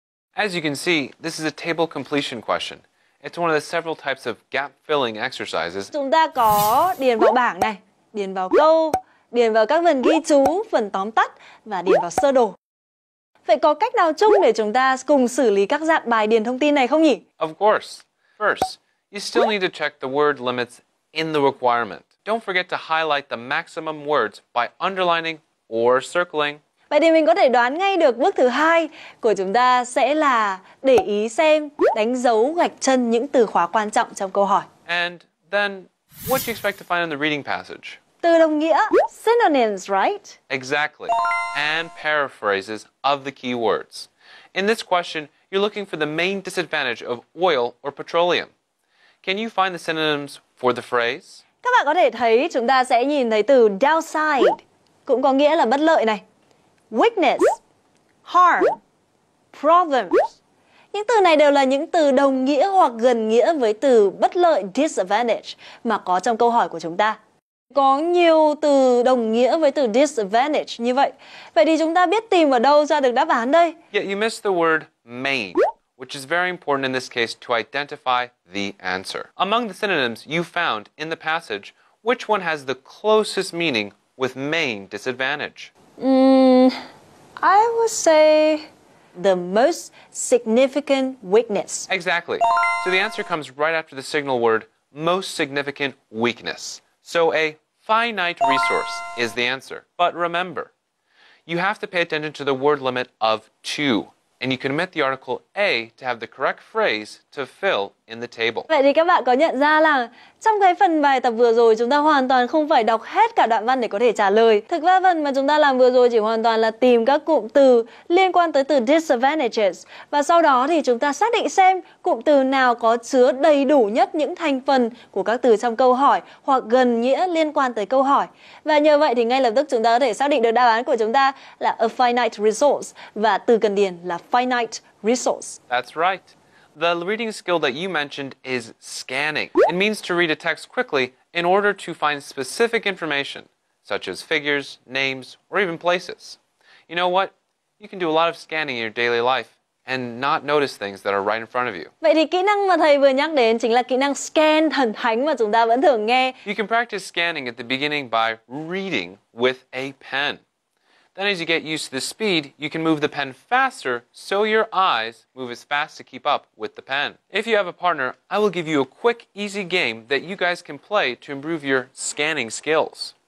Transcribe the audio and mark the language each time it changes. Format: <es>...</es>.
<en>As you can see, this is a table completion question. It's one of the several types of gap-filling exercises.</en> <vi>Chúng ta có điền vào bảng này, điền vào câu, điền vào các phần ghi chú, phần tóm tắt và điền vào sơ đồ. Vậy có cách nào chung để chúng ta cùng xử lý các dạng bài điền thông tin này không nhỉ?</vi> <en>Of course. First, you still need to check the word limits in the requirement. Don't forget to highlight the maximum words by underlining or circling.</en> <vi>Vậy thì mình có thể đoán ngay được bước thứ hai của chúng ta sẽ là để ý xem, đánh dấu gạch chân những từ khóa quan trọng trong câu hỏi.</vi> <en>And then, what do you expect to find in the reading passage?</en> <vi>Từ đồng nghĩa, synonyms, right?</vi> <en>Exactly. And paraphrases of the key words. In this question, you're looking for the main disadvantage of oil or petroleum. Can you find the synonyms for the phrase?</en> <vi>Các bạn có thể thấy chúng ta sẽ nhìn thấy từ downside, cũng có nghĩa là bất lợi này.</vi> <en>Weakness, harm, problems.</en> <vi>Những từ này đều là những từ đồng nghĩa hoặc gần nghĩa với từ bất lợi disadvantage mà có trong câu hỏi của chúng ta. Có nhiều từ đồng nghĩa với từ disadvantage như vậy. Vậy thì chúng ta biết tìm ở đâu ra được đáp án đây?</vi> <en>Yet you missed the word main, which is very important in this case to identify the answer. Among the synonyms you found in the passage, which one has the closest meaning with main disadvantage? I would say the most significant weakness. Exactly. So the answer comes right after the signal word most significant weakness. So a finite resource is the answer. But remember, you have to pay attention to the word limit of 2. And you can omit the article A to have the correct phrase to fill in the table.</en> <vi>Vậy thì các bạn có nhận ra là trong cái phần bài tập vừa rồi chúng ta hoàn toàn không phải đọc hết cả đoạn văn để có thể trả lời. Thực ra phần mà chúng ta làm vừa rồi chỉ hoàn toàn là tìm các cụm từ liên quan tới từ disadvantages. Và sau đó thì chúng ta xác định xem cụm từ nào có chứa đầy đủ nhất những thành phần của các từ trong câu hỏi hoặc gần nghĩa liên quan tới câu hỏi. Và nhờ vậy thì ngay lập tức chúng ta có thể xác định được đáp án của chúng ta là a finite resource và từ cần điền là finite resource.</vi> <en>That's right. The reading skill that you mentioned is scanning. It means to read a text quickly in order to find specific information, such as figures, names, or even places. You know what? You can do a lot of scanning in your daily life and not notice things that are right in front of you.</en> <vi>Vậy thì kỹ năng mà thầy vừa nhắc đến chính là kỹ năng scan thần thánh mà chúng ta vẫn thường nghe.</vi> <en>You can practice scanning at the beginning by reading with a pen. Then as you get used to the speed, you can move the pen faster so your eyes move as fast to keep up with the pen. If you have a partner, I will give you a quick, easy game that you guys can play to improve your scanning skills.</en>